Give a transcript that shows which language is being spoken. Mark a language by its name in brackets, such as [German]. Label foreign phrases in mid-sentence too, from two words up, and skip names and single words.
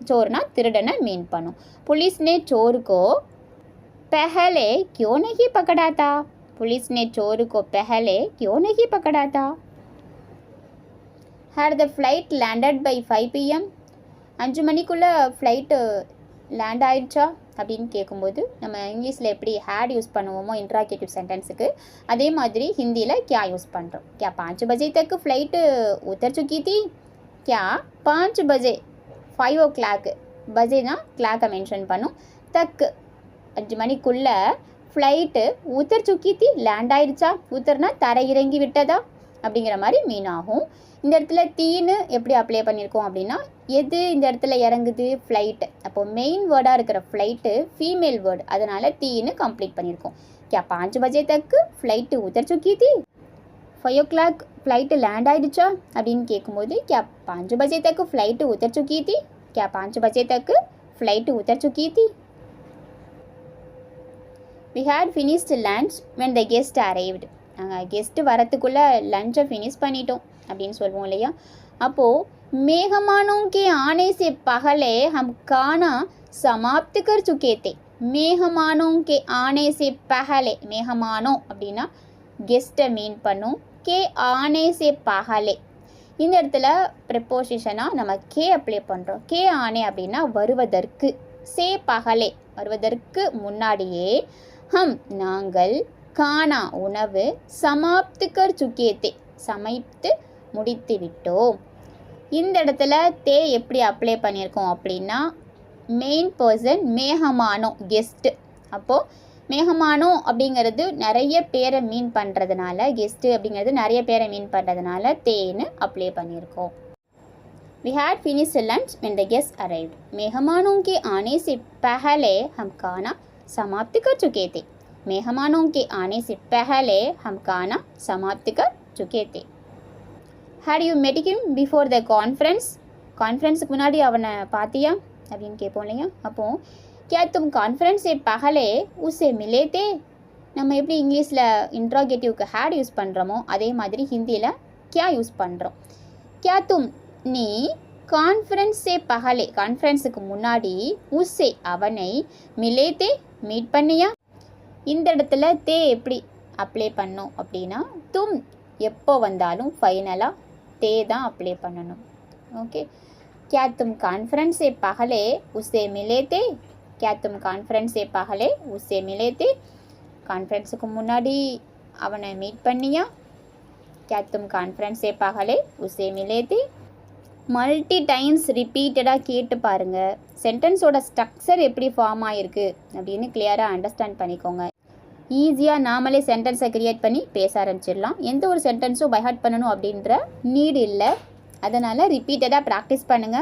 [Hindi] சோர்னா [Tamil] திருடனை மீன் பண்ணும். [Hindi] पुलिस ने चोर को पहले क्यों नहीं पकड़ा था. पुलिस ने चोर को पहले क्यों नहीं पकड़ा था. [English] Had the flight landed by 5 PM. [Tamil] 5 மணிக்குள்ளே [English] flight land [Tamil] ஆயிடுச்சா அப்படின்னு கேட்கும்போது நம்ம இங்கிலீஷில் எப்படி [English] had use [Tamil] பண்ணுவோமோ [English] interrogative sentence, [Tamil] அதே மாதிரி ஹிந்தியில் क्या யூஸ் பண்ணுறோம். [Hindi] क्या 5 बजे तक फ्लाइट उतर चुकी थी. क्या 5 बजे [Tamil] 5 o'clock பஜேனா கிளாக்கை மென்ஷன் பண்ணும். தக்கு 5 மணிக்குள்ளே ஃப்ளைட்டு [Hindi] उतर चुकी थी [Tamil] லேண்ட் ஆயிடுச்சா. உத்தர்னா தரை இறங்கி விட்டதா அப்படிங்கிற மாதிரி மீன் ஆகும். இந்த இடத்துல தீன்னு எப்படி அப்ளை பண்ணியிருக்கோம் அப்படின்னா, எது இந்த இடத்துல இறங்குது, ஃப்ளைட்டு. அப்போது [English] main word [Tamil] இருக்கிற [English] flight female word, [Tamil] அதனால் தீன்னு கம்ப்ளீட் பண்ணியிருக்கோம். [Hindi] क्या 5 बजे तक फ्लाइट उतर चुकी थी. [Tamil] 5 o'clock ஃப்ளைட்டு லேண்ட் ஆயிடுச்சா அப்படின்னு கேட்கும்போது [Hindi] क्या 5 बजे तक फ्लाइट उतर चुकी थी. क्या 5 बजे तक फ्लाइट उतर चुकी थी. [English] We had finished lunch when the guest arrived. [Tamil] நாங்கள் கெஸ்ட்டு வரத்துக்குள்ளே லஞ்சை ஃபினிஷ் பண்ணிட்டோம் அப்படின்னு சொல்லுவோம் இல்லையா. [Hindi] அப்போது मेहमानों के आने से पहले हम खाना समाप्त कर चुके थे. मेहमानों के आने से पहले, मेहमानों [Tamil] அப்படின்னா கெஸ்ட்டை மீன் பண்ணும். [Hindi] के आने से पहले, [Tamil] இந்த இடத்துல ப்ரிப்போசிஷனாக நம்ம கே அப்ளை பண்ணுறோம். [Hindi] के आने [Tamil] அப்படின்னா வருவதற்கு, [Hindi] से पहले [Tamil] வருவதற்கு முன்னாடியே, ஹம் நாங்கள், கானா உணவு, [Hindi] समाप्त कर चुके थे [Tamil] சமைத்து முடித்து விட்டோம். இந்த இடத்துல தே எப்படி அப்ளை பண்ணியிருக்கோம் அப்படின்னா, [English] main person [Tamil] மேகமானோ கெஸ்ட்டு. அப்போது மேகமானோ அப்படிங்கிறது நிறைய பேரை மீன் பண்ணுறதுனால, கெஸ்ட்டு அப்படிங்கிறது நிறைய பேரை மீன் பண்ணுறதுனால தேன்னு அப்ளை பண்ணியிருக்கோம். [English] We had finished lunch when the guests arrived. [Hindi] मेहमानों के आने से पहले हम खाना समाप्त कर चुके थे. मेहमानों के आने से पहले हम खाना समाप्त कर चुके थे. [English] Had you met him before the conference? [Tamil] கான்ஃபரன்ஸுக்கு முன்னாடி அவனை பார்த்தியா அப்படின்னு கேட்போம் இல்லையா. [Hindi] அப்போது क्या तुम कॉन्फ्रेंस से पहले उसे मिले थे. [Tamil] நம்ம எப்படி இங்கிலீஷில் [English] interrogative had use [Tamil] பண்ணுறோமோ அதே மாதிரி ஹிந்தியில் क्या யூஸ் பண்ணுறோம். [Hindi] क्या तुम [Tamil] நீ [Hindi] कॉन्फ्रेंस से पहले [Tamil] கான்ஃபரன்ஸுக்கு முன்னாடி, உஸ்ஸே அவனை, மிலேத்தே மீட் பண்ணியா. இந்த இடத்துல தே எப்படி அப்ளை பண்ணோம் அப்படின்னா, தும் எப்போ வந்தாலும் ஃபைனலாக தே தான் அப்ளை பண்ணணும். ஓகே. [Hindi] क्या तुम कॉन्फ्रेंस से पहले उसे मिले थे. क्या तुम कॉन्फ्रेंस से पहले उसे मिले थे. [Tamil] கான்ஃபரன்ஸுக்கு முன்னாடி அவனை மீட் பண்ணியா. [Hindi] क्या तुम कॉन्फ्रेंस से पहले उसे मिले थे. [English] multi times repeatedly [Tamil] கேட்டு பாருங்கள். [English] sentence structure [Tamil] எப்படி ஃபார்ம் ஆகிருக்கு அப்படின்னு [English] clearly understand [Tamil] பண்ணிக்கோங்க. ஈஸியாக நாமளே [English] sentence create [Tamil] பண்ணி பேச ஆரம்பிச்சிடலாம். எந்த ஒரு சென்டென்ஸும் பைஹார்ட் பண்ணணும் அப்படின்ற நீடு இல்லை. அதனால் [English] repeatedly practice [Tamil] பண்ணுங்கள்.